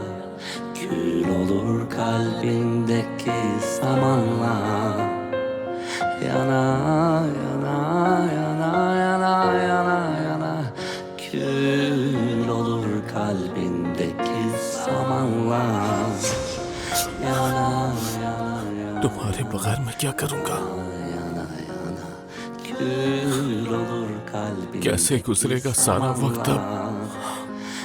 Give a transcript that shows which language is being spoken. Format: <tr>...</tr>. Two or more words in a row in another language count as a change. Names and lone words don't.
<tr>Kül olur kalbindeki zamanla. Yana yana yana yana yana yana. Kül olur kalbindeki zamanla. Yana yana yana.</tr> <hi>तुम्हारे बगैर मैं क्या करूंगा? कैसे गुजरेगा सारा वक्त अब?</hi>